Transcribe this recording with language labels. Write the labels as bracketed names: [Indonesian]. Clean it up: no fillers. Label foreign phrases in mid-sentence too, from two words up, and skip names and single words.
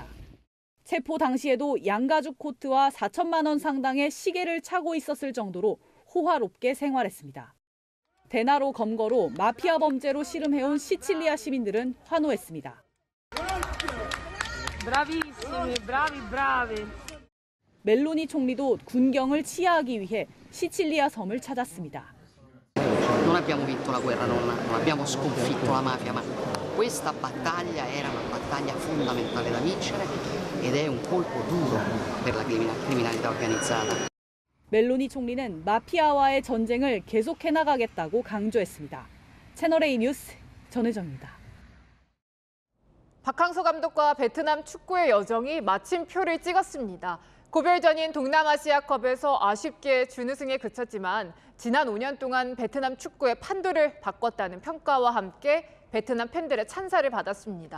[Korean] 체포 당시에도 양가죽 코트와 4천만 원 상당의 시계를 차고 있었을 정도로 호화롭게 생활했습니다. 데나로 검거로 마피아 범죄로 씨름해온 시칠리아 시민들은 환호했습니다. 멜로니 총리도 군경을 치하하기 위해 시칠리아 섬을 찾았습니다. [Italian] Non abbiamo vinto la guerra, non abbiamo sconfitto la mafia, ma questa battaglia era una battaglia fondamentale da vincere ed è un colpo duro per la criminalità organizzata. [Korean] 멜로니 총리는 마피아와의 전쟁을 계속해 나가겠다고 강조했습니다. 채널A 뉴스 전혜정입니다. 박항서 감독과 베트남 축구의 여정이 마침표를 찍었습니다. 고별전인 동남아시아컵에서 아쉽게 준우승에 그쳤지만 지난 5년 동안 베트남 축구의 판도를 바꿨다는 평가와 함께 베트남 팬들의 찬사를 받았습니다.